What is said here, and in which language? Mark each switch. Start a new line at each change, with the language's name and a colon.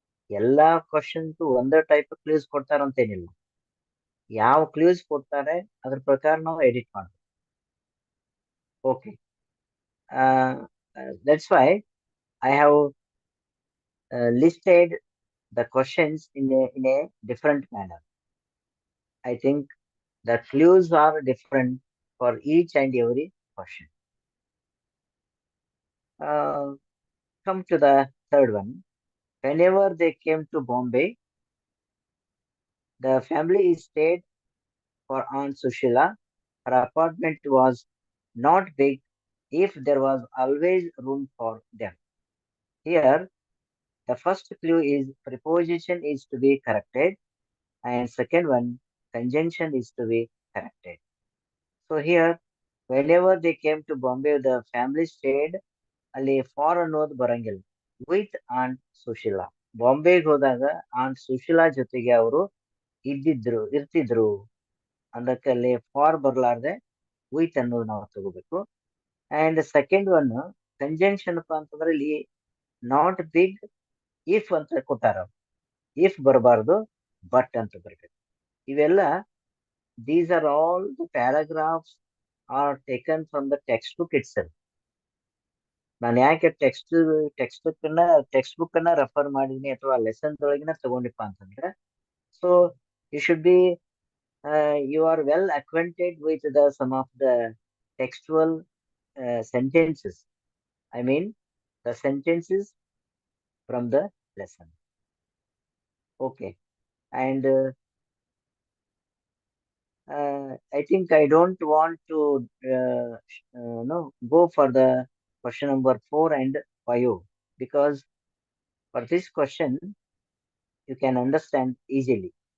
Kannada: ಎಲ್ಲಾ ಕ್ವಶನ್ಸ್ ಒಂದೇ type clues ಕೊಡ್ತಾರಂತೇನಿಲ್ಲ. ಯಾವ ಕ್ಲೂಸ್ ಕೊಡ್ತಾರೆ ಅದ್ರ ಪ್ರಕಾರ ನಾವು ಎಡಿಟ್ ಮಾಡ್ತೀವಿ. Okay,
English: That's why I have listed the questions in a different manner. I think the clues are different for each and every question. Uh, Come to the third one. Whenever they came to Bombay, the family stayed for Aunt Sushila. Her apartment was not big if there was always room for them. Here, the first clue is preposition is to be corrected, and second one, conjunction is to be corrected. So here, whenever they came to Bombay, the family stayed
Kannada: ಅಲ್ಲಿ for ಅನ್ನೋದು ಬರಂಗಿಲ್ಲ
English: With aunt Sushila.
Kannada: ಬಾಂಬೆಗೆ ಹೋದಾಗ ant Sushila ಜೊತೆಗೆ ಅವರು ಇರ್ತಿದ್ರು ಅದಕ್ಕೆ ಅಲ್ಲಿ for ಬರ್ಲಾರ್ದೆ with ಅನ್ನೋದು ನಾವು ತಗೋಬೇಕು. ಅಂಡ್ ಸೆಕೆಂಡ್ ಒನ್ ಕಂಜಂಕ್ಷನ್ ಅಂತಂದ್ರೆ ಇಲ್ಲಿ ನಾಟ್ ಬಿಗ್ ಇಫ್ ಅಂತ ಕೊಟ್ಟಾರ. ಇಫ್ ಬರಬಾರ್ದು ಬಟ್ ಅಂತ ಬರ್ಬೇಕು. ಇವೆಲ್ಲ
English: These are all the paragraphs are taken from the textbook itself.
Kannada: ನಾನು ಯಾಕೆ ಟೆಕ್ಸ್ಟ್ ಬುಕ್ ಅನ್ನ ರೆಫರ್ ಮಾಡಿದೀನಿ ಅಥವಾ ಲೆಸನ್ ಒಳಗಿನ ತಗೊಂಡಿಪ್ಪ ಅಂತಂದ್ರೆ,
English: So you should be you are well acquainted with the sum of the textual sentences. I mean the sentences from the lesson. Okay, and I think I don't want to no go for the question number 4 and 5 because for this question you can understand easily.